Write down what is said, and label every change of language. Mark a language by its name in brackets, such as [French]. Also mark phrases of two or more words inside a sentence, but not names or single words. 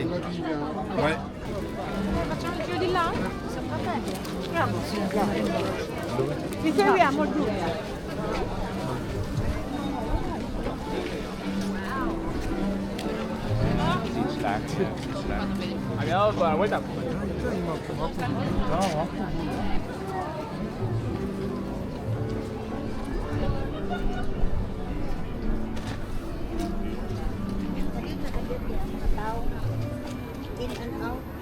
[French] Ouais. [Italian] Facciamo il giro di là? Ti seguiamo giù. Andiamo qua, guarda. [English] In and out.